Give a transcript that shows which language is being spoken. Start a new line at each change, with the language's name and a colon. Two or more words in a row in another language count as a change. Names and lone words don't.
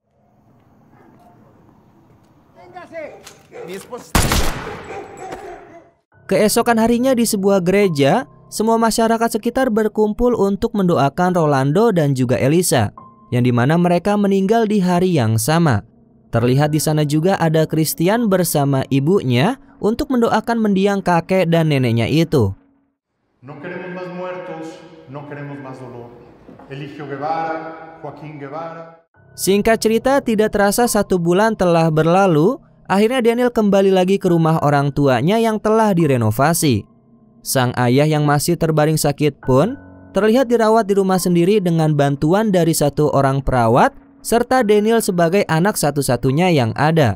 Indonesian: Keesokan harinya di sebuah gereja, semua masyarakat sekitar berkumpul untuk mendoakan Rolando dan juga Elisa, yang dimana mereka meninggal di hari yang sama. Terlihat di sana juga ada Christian bersama ibunya untuk mendoakan mendiang kakek dan neneknya itu.
Spanish: No queremos más muertos, no queremos más dolor. Eligio Guevara, Joaquín Guevara.
Indonesian: Singkat cerita, tidak terasa 1 bulan telah berlalu. Akhirnya Daniel kembali lagi ke rumah orang tuanya yang telah direnovasi. Sang ayah yang masih terbaring sakit pun terlihat dirawat di rumah sendiri dengan bantuan dari 1 orang perawat serta Daniel sebagai anak satu-satunya yang ada.